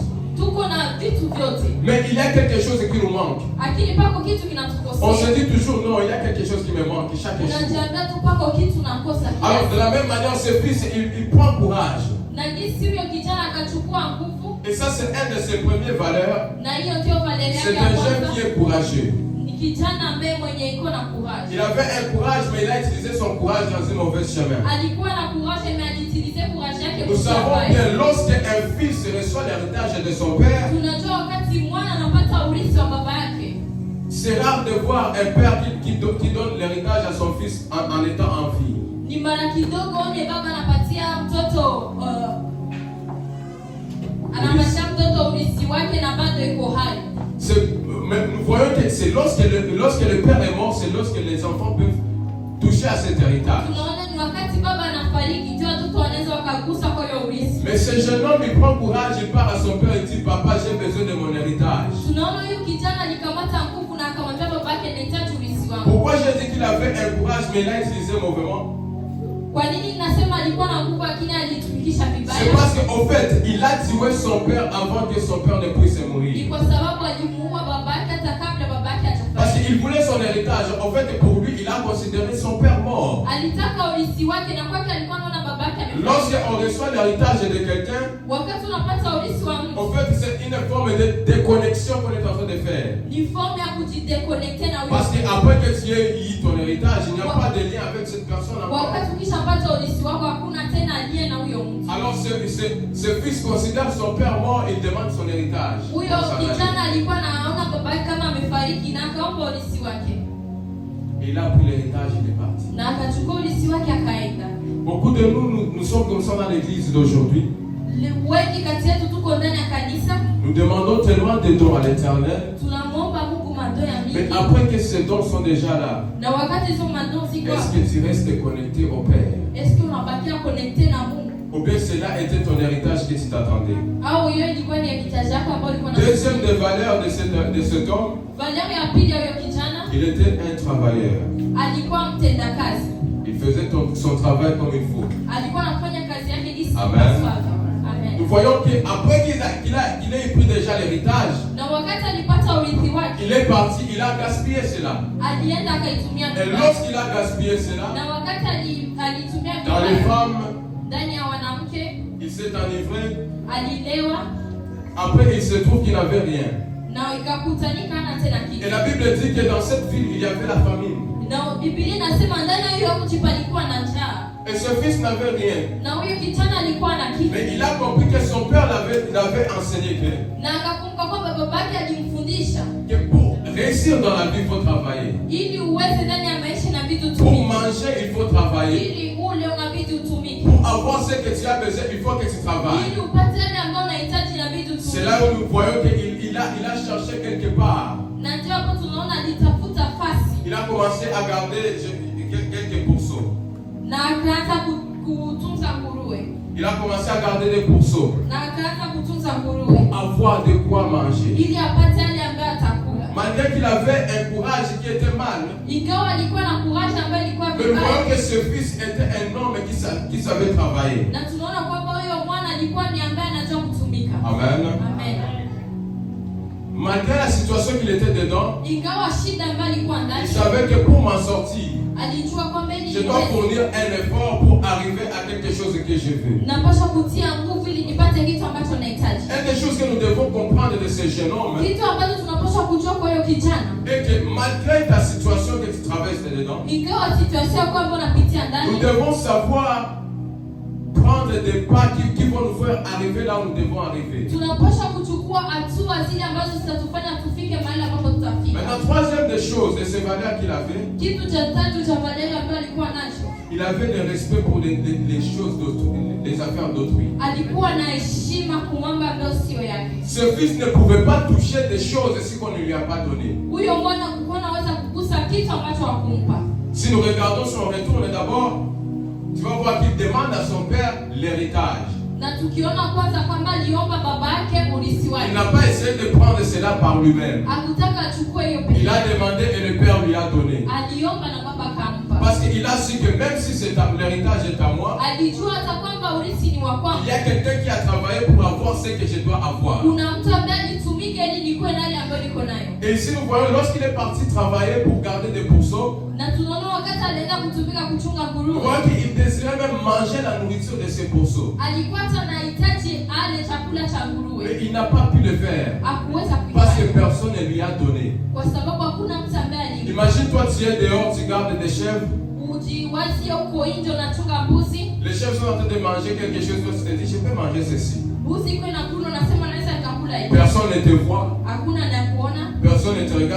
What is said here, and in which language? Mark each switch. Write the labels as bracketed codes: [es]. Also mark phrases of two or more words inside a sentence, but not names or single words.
[fr] Mais il y a quelque chose qui nous manque. On se dit toujours non, il y a quelque chose qui me manque chaque jour. Alors de la même manière, ce fils, il prend courage. Et Et ça, c'est un de ses premières valeurs. [sw] Na hiyo ndio valeur [fr] C'est [sw] yake [fr] un [sw] ya [fr] jeune [sw] kwanza. [fr] qui est courageux. [sw] Ni kijana ambaye mwenye iko na courage. [fr] Il avait un courage, mais il a utilisé son courage dans un mauvais chemin. [sw] Alikuwa na courage mais aliutilize courage yake [fr] Nous savons que lorsqu'un fils reçoit l'héritage de son père, [sw] tunajua wakati mwana anapata urithi wa baba yake. [fr] c'est rare de voir un père qui donne l'héritage à son fils en étant en vie. [sw] Ni mara kidogo one baba anapatia mtoto anapatia mtoto urithi wake na bado iko hai. [fr] Mais nous voyons que c'est lorsque le père est mort, c'est lorsque les enfants peuvent toucher à cet héritage. [sw] Tunaona ni wakati baba anafariki ndio watoto wanaweza wakagusa kwa hiyo urithi. [fr] Mais ce jeune homme, il prend courage, il part à son père et dit, papa, j'ai besoin de mon héritage. [sw] Tunaona huyu kijana alikamata nguvu na akamwambia babake nahitaji urithi wangu. [fr] Pourquoi j'ai dit qu'il avait un courage, mais il a utilisé mauvaisement? [sw] Kwa nini nasema alikuwa na nguvu lakini alitumikisha vibaya? [fr] C'est parce qu'en fait, il a tué son père avant que son père ne puisse [sw] Ni [fr] mourir. [sw] kwa sababu alimuua babake hata kabla babake [fr] Parce [sw] hajafariki. [fr] qu'il voulait son héritage. En fait, pour lui, il a considéré son père mort. [sw] Alitaka urithi wake na kwake alikuwa anaona babake amefariki. [fr] Lorsqu'on reçoit l'héritage de quelqu'un, [sw] Wakati unapata urithi wa mtu, [fr] en fait, c'est une forme de déconnexion qu'on est en train de faire. [sw] ni forme ya kujideconnecte na [fr] Parce [sw] urithi. [fr] qu'après que tu aies eu ton héritage, il n'y a pas de lien avec cette personne encore. [sw] Wakati ukishapata urithi wako hakuna tena aliye na huyo mtu. [fr] Alors ce fils considère son père mort et demande son héritage. [sw] Huyo kijana alikuwa anaona babake kama amefariki na akaomba urithi wake. [fr] Et il a pris l'héritage, il est parti. [sw] Na akachukua urithi wake akaenda. [fr] Beaucoup de nous sommes comme ça dans l'église d'aujourd'hui. [sw] Wengi kati yetu tuko ndani ya kanisa, [fr] Nous demandons tellement de dons à l'éternel. [sw] tunamwomba Mungu mado ya [fr] Mais [sw] mingi. [fr] après que ces dons sont déjà là, [sw] Na wakati hizo mado ziko, [fr] est-ce que tu restes connecté au Père? est-ce que [sw] unabakia connecté na Mungu? [fr] Ou bien cela était ton héritage que tu t'attendais? [sw] Au hiyo ilikuwa ni heritage yako ambayo ulikuwa na. [fr] Deuxième des valeurs de cet homme, [sw] Valeur ya pili ya huyo kijana, [fr] il était un travailleur. [sw] alikuwa mtendakazi. [fr] Il faisait son travail comme il faut. [sw] Alikuwa anafanya kazi yake jinsi [fr] Amen. [sw] inavyofaa. Amen. [fr] Nous voyons qu'après qu'il ait pris déjà l'héritage, [sw] Na wakati alipata urithi wake, [fr] il est parti, il a gaspillé cela. [sw] alienda akaitumia [fr] Et [sw] vibaya. [fr] lorsqu'il a gaspillé cela, [sw] Na wakati alitumia [fr] dans les [sw] vibaya [fr] femmes, [sw] ndani ya wanamke, [fr] il s'est enivré. [sw] alilewa [fr] Après, il se trouve qu'il n'avait rien. [sw] na ikakutanika hana tena [fr] Et [sw] kitu. [fr] la Bible dit que dans cette ville, il y avait la famine. [sw] Na Biblia inasema ndani ya hiyo mji palikuwa na njaa. [fr] Et ce fils n'avait rien. [sw] Na huyo kijana alikuwa na kitu. [fr] Mais il a compris que son père l'avait enseigné [sw] Na akakumbuka kwamba babake alimfundisha [fr] que pour réussir dans la vie, il faut travailler. [sw] ili uweze ndani ya maisha inabidi [fr] Pour [sw] utumike. [fr] manger, il faut travailler. [sw] Ili ule unabidi utumike. [fr] Pour avoir ce que tu as besoin, il faut que tu travailles. [sw] Ili upate yale ambayo unahitaji inabidi [fr] C'est [sw] utumike. [fr] là où nous voyons qu'il a cherché quelque part. [sw] Na ndio hapo tunaona alitafuta fasi [fr] Il a commencé à garder quelques pourceaux. [sw] na akaanza kutunza nguruwe. [fr] Il a commencé à garder des pourceaux. [sw] Na akaanza kutunza nguruwe [fr] Pour avoir de quoi manger. [sw] ili apate yale ambayo atakula. [fr] Malgré qu'il avait un courage qui était mal, [sw] Ingawa alikuwa na courage ambayo ilikuwa [fr] mais nous voyons [sw] vibaya. [fr] que ce fils était un homme qui savait travailler. [sw] Na tunaona kwamba huyo mwana alikuwa ni ambaye anajua kutumika. [fr] Amen. [sw] Amen. [fr] Malgré la situation qu'il était dedans, [sw] Ingawa shida ambayo alikuwa [fr] il [sw] ndani, [fr] savait que pour m'en sortir, [sw] alijua kwamba ili [fr] je dois fournir un effort pour arriver à quelque chose que je veux. [sw] napaswa kutia nguvu ili nipate kitu ambacho nahitaji. [fr] Une des choses que nous devons comprendre de ce jeune homme [sw] Kitu ambacho tunapaswa kujua kwa hiyo kijana, [fr] est que malgré ta situation que tu traverses dedans, [sw] ingawa situation kwamba unapitia [fr] nous [sw] ndani, [fr] devons savoir prendre des pas qui vont nous faire arriver là où nous devons arriver. [sw] tunapaswa kuchukua hatua zile ambazo zitatufanya tufike mahali ambapo tutafika. [fr] Maintenant, troisième des choses, de ces valeurs qu'il avait, [sw] Kitu cha tatu cha valeur ambayo alikuwa nacho, [fr] il avait le respect pour les choses d'autrui, les affaires d'autrui. [sw] alikuwa na heshima kwa mambo ambayo sio yake. [fr] Ce fils ne pouvait pas toucher des choses si on ne lui a pas donné. [sw] Huyo mwana anaweza kugusa kitu ambacho hakumpa. [fr] Si nous regardons son retour, d'abord, tu vas voir qu'il demande à son père l'héritage. [sw] Na tukiona kwanza kwamba aliomba baba yake urithi [fr] Il [sw] wake. [fr] n'a pas essayé de prendre cela par lui-même. [sw] Hakutaka achukue hiyo pesa. [fr] Il a demandé et le père lui a donné. [sw] Aliomba na baba akampa. [fr] Parce qu'il a su que même si l'héritage est à moi, [sw] Alijua hata kwamba urithi ni wa [fr] il [sw] kwangu. [fr] y a quelqu'un qui a travaillé pour avoir ce que je dois avoir. [sw] Kuna mtu ambaye alitumika ili nikuwe na ile ambayo niko nayo. [fr] Et ici nous voyons, lorsqu'il est parti travailler pour garder des pourceaux, [sw] Na tunaona wakati alienda kutumika kuchunga [fr] nous [sw] nguruwe. [fr] voyons qu'il désirait même manger la nourriture de ces pourceaux. [sw] Alikuwa hata anahitaji ale chakula cha [fr] Mais il n'a pas pu le faire. Parce que personne ne lui a donné. Imagine toi, tu es dehors, tu gardes des chèvres. Les chèvres sont en train de manger quelque chose, toi tu te dis, je peux manger ceci. Personne ne te voit. Personne ne te regarde.